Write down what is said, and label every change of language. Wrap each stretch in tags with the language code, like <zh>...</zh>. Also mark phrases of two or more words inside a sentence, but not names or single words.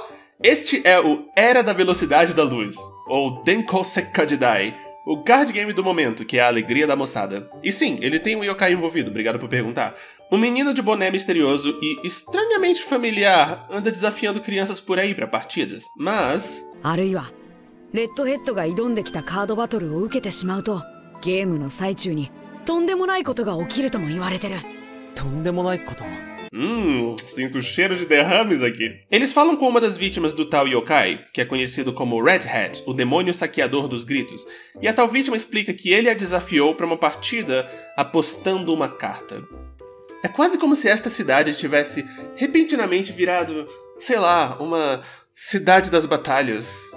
<pt>Este é o Era da Velocidade da Luz, ou Denkou Sekkajidai. o card game do momento, que é a alegria da moçada. E sim, ele tem um yokai envolvido, obrigado por perguntar. Um menino de boné misterioso e estranhamente familiar anda desafiando crianças por aí pra partidas, mas...</pt> <ja>あるいはレッドヘッドが挑んできたカードバトルを受けてしまうとゲームの最中にとんでもないことが起きるとも言われてる。とんでもないこと？</ja> <pt>Sinto o cheiro de derrames aqui. Eles falam com uma das vítimas do tal yokai, que é conhecido como Red Hat, o demônio saqueador dos gritos, e a tal vítima explica que ele a desafiou para uma partida apostando uma carta. É quase como se esta cidade tivesse repentinamente virado, sei lá, uma cidade das batalhas.</pt>